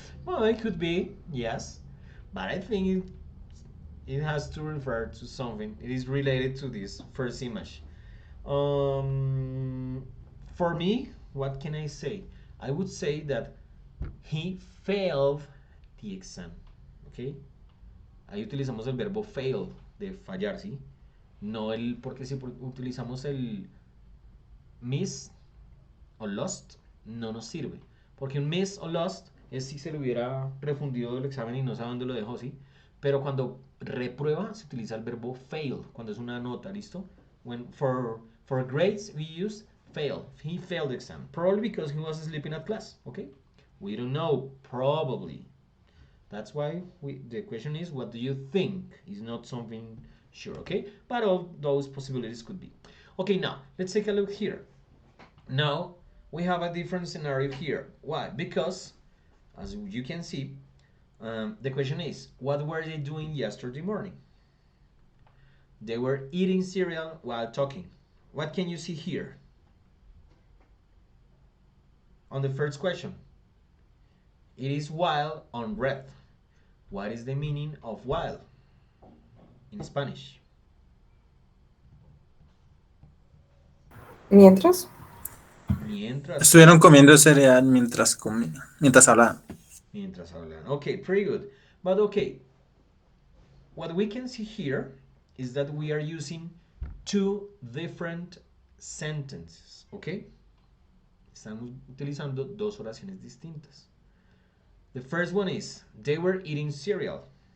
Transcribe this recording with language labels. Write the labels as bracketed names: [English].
[English] Well, it could be, yes, but I think it has to refer to something. It is related to this first image. Um, for me, what can I say? I would say that he failed the exam. [Spanish] Okay, ahí utilizamos el verbo fail de fallar, ¿sí? No el, porque si utilizamos el miss o lost, no nos sirve. Porque un miss o lost es si se le hubiera refundido el examen y no sabe dónde lo dejó, ¿sí? Pero cuando reprueba se utiliza el verbo fail, cuando es una nota, ¿listo? [English] When for grades we use fail. He failed the exam. Probably because he was sleeping at class, okay? We don't know, probably. That's why the question is, what do you think? It's not something sure, okay? But all those possibilities could be. Okay, now, let's take a look here. Now, we have a different scenario here. Why? Because, as you can see, the question is, what were they doing yesterday morning? They were eating cereal while talking. What can you see here? On the first question, it is while on red. What is the meaning of while in Spanish? [Spanish] Mientras. Mientras. Estuvieron comiendo cereal mientras mientras hablaban. Mientras hablan. [English] Okay, pretty good. But okay, what we can see here is that we are using two different sentences, okay? [Spanish] Estamos utilizando dos oraciones distintas. [English] The first one is, they were eating cereal.